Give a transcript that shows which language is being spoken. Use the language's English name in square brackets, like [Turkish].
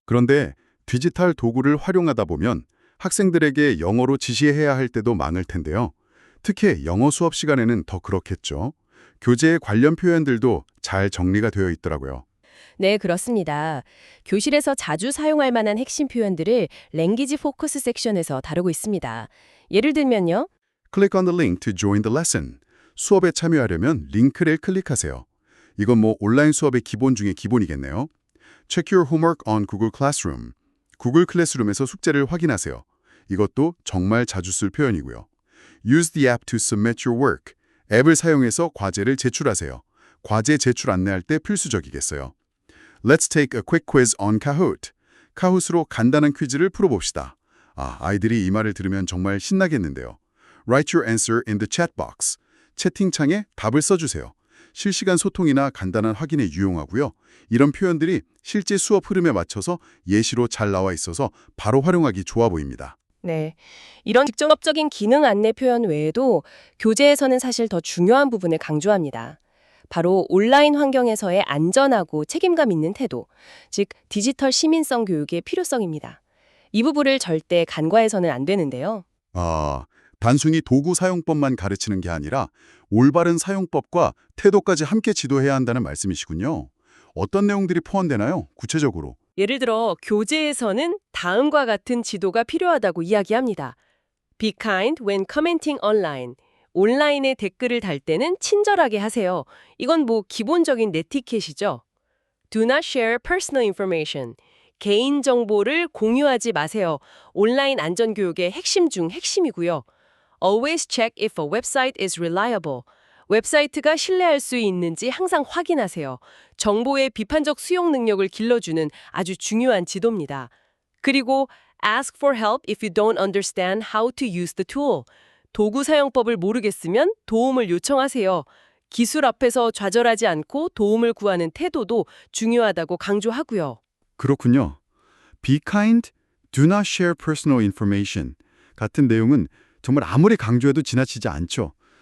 [Korean] 그런데 디지털 도구를 활용하다 보면 학생들에게 영어로 지시해야 할 때도 많을 텐데요. 특히 영어 수업 시간에는 더 그렇겠죠. 교재의 관련 표현들도 잘 정리가 되어 있더라고요. 네, 그렇습니다. 교실에서 자주 사용할 만한 핵심 표현들을 랭귀지 포커스 섹션에서 다루고 있습니다. 예를 들면요. [English] Click on the link to join the lesson. [Korean] 수업에 참여하려면 링크를 클릭하세요. 이건 뭐 온라인 수업의 기본 중에 기본이겠네요. [English] Check your homework on Google Classroom. [Korean] 구글 클래스룸에서 숙제를 확인하세요. 이것도 정말 자주 쓸 표현이고요. [English] Use the app to submit your work. [Korean] 앱을 사용해서 과제를 제출하세요. 과제 제출 안내할 때 필수적이겠어요. [English] Let's take a quick quiz on Kahoot. [Korean] 카호ot으로 간단한 퀴즈를 풀어봅시다. 아이들이 이 말을 들으면 정말 신나겠는데요. [English] Write your answer in the chat box. [Korean] 채팅창에 답을 써주세요. 실시간 소통이나 간단한 확인에 유용하고요. 이런 표현들이 실제 수업 흐름에 맞춰서 예시로 잘 나와 있어서 바로 활용하기 좋아 보입니다. 네, 이런 직접적인 기능 안내 표현 외에도 교재에서는 사실 더 중요한 부분을 강조합니다. 바로 온라인 환경에서의 안전하고 책임감 있는 태도, 즉 디지털 시민성 교육의 필요성입니다. 이 부분을 절대 간과해서는 안 되는데요. 단순히 도구 사용법만 가르치는 게 아니라 올바른 사용법과 태도까지 함께 지도해야 한다는 말씀이시군요. 어떤 내용들이 포함되나요? 구체적으로. 예를 들어 교재에서는 다음과 같은 지도가 필요하다고 이야기합니다. [English] Be kind when commenting online. [Korean] 온라인에 댓글을 달 때는 친절하게 하세요. 이건 뭐 기본적인 네티켓이죠. [English] Do not share personal information. [Korean] 개인 정보를 공유하지 마세요. 온라인 안전 교육의 핵심 중 핵심이고요. [English] Always check if a website is reliable. [Korean] 웹사이트가 신뢰할 수 있는지 항상 확인하세요. 정보의 비판적 수용 능력을 길러주는 아주 중요한 지도입니다. 그리고 [English] ask for help if you don't understand how to use the tool. [Korean] 도구 사용법을 모르겠으면 도움을 요청하세요. 기술 앞에서 좌절하지 않고 도움을 구하는 태도도 중요하다고 강조하고요. 그렇군요. [English] Be kind, do not share personal information [Korean] 같은 내용은 정말 아무리 강조해도 지나치지 않죠.